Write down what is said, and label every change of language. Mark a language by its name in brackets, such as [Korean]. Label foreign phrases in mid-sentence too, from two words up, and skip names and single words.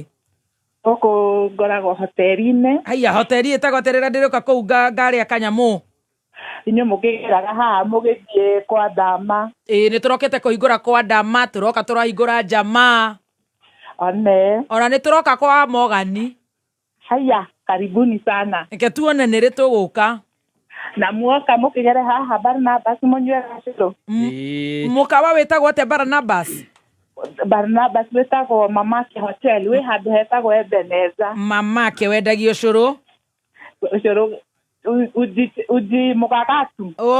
[Kikuyu] Gũkũ ngoragwo hoteri-inĩ. Haya, hoteri ĩtagwo atĩa rĩrĩa ndĩrĩũka kũu ngarĩa kanyamũ? Inyuĩ mũkĩgeraga haha mũgĩthiĩ kwa Ndama. Nĩ tũrokete kũhingũra kwa Ndama, tũroka tũrahingũra Jamaa. Ona nĩ tũroka kwa Mogani. [Swahili] Haya, karibuni sana. [Kikuyu] Reke tuone nĩ rĩ tũgũka. Na muoka mũkĩgere haha Barnabas mũnyue gacũrũ. Mũkawa wĩtagwo atĩa Barnabas? Barnabas wĩtagwo Mamake Hotel, wĩ handũ hetagwo Ebeneza. Mamake wendagia ũcũrũ? Ũcũrũ uji mugagatu.